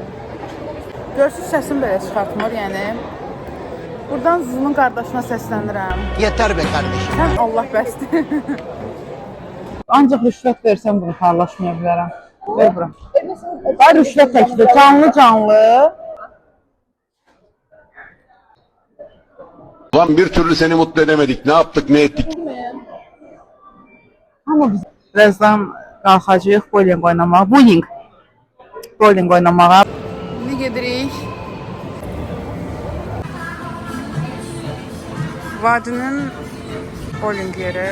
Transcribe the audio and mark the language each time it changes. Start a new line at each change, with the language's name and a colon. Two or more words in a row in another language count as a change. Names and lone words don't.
Azerbaijani: Görsüz səsim belə çıxartmır, yəni. Buradan Zuzunun qardaşına səslənirəm.
Turkish: Yeter be kardeşim.
Azerbaijani: Sən Allah bəsdir. Ancaq rüşvət versəm bunu paylaşmaya bilərəm. Ver bura. Ay rüşvət təklif, canlı.
Turkish: Lan bir türlü seni mutlu edemedik. Ne yaptık ne ettik?
Azerbaijani: Amma biz birazdan qalxacağıq bowling oynamağa. Bowling oynamağa. İndi gedirik. Vadinin bowling yeri.